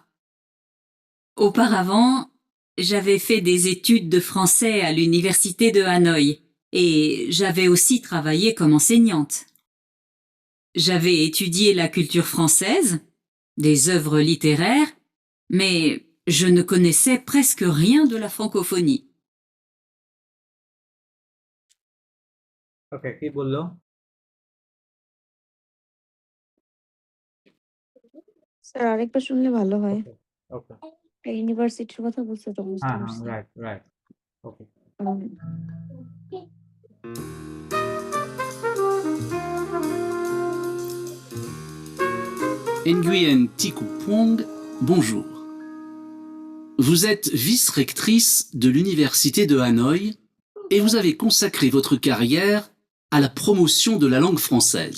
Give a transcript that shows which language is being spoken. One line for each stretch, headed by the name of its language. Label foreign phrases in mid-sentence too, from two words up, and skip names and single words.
French: Auparavant, j'avais fait des études de français à l'Université de Hanoï et j'avais aussi travaillé comme enseignante. J'avais étudié la culture française, des œuvres littéraires, mais je ne connaissais presque rien de la francophonie.
Bangla: ওকে, কি বললো? স্যার আরেকবার শুনলে ভালো হয়। ওকে, ইউনিভার্সিটির কথা বলছে তো বুঝতে হ্যাঁ, পারছি।
English: right, okay. উম,
French: Nguyen Thiku Phuong, bonjour. Vous êtes vice-rectrice de l'Université de Hanoï et vous avez consacré votre carrière à la promotion de la langue française.